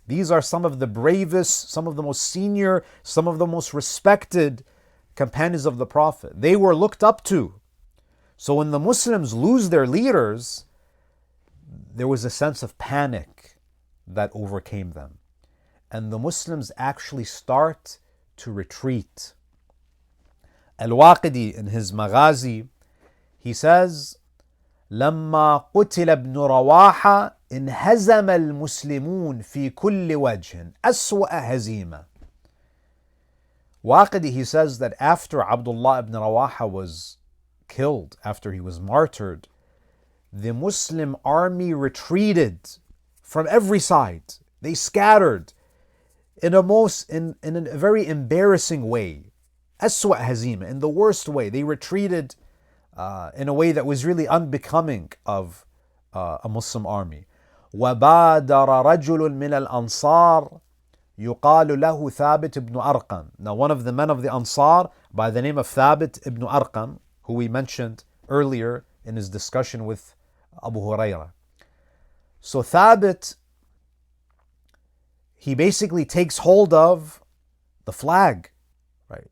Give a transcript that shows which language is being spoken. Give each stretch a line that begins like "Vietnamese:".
English: These are some of the bravest, some of the most senior, some of the most respected companions of the Prophet. They were looked up to. So when the Muslims lose their leaders, there was a sense of panic that overcame them. And the Muslims actually start to retreat. Al-Waqidi in his Maghazi, he says,
Arabic: لما قتل ابن رواحة انهزم المسلمون في كل وجه أسوأ هزيمة.
English: Waqidi, he says that after Abdullah ibn Rawaha was killed, after he was martyred, the Muslim army retreated from every side. They scattered in a very embarrassing way. Aswa hazima, in the worst way. They retreated in a way that was really unbecoming of a Muslim army.
Arabic: وَبَادَرَ رَجُلٌ مِنَ الْأَنصَارِ يُقَالُ لَهُ ثَابِتْ ibn Arqam.
English: Now one of the men of the Ansar by the name of Thabit ibn Arqam, who we mentioned earlier in his discussion with Abu Hurairah. So Thabit, he basically takes hold of the flag, right?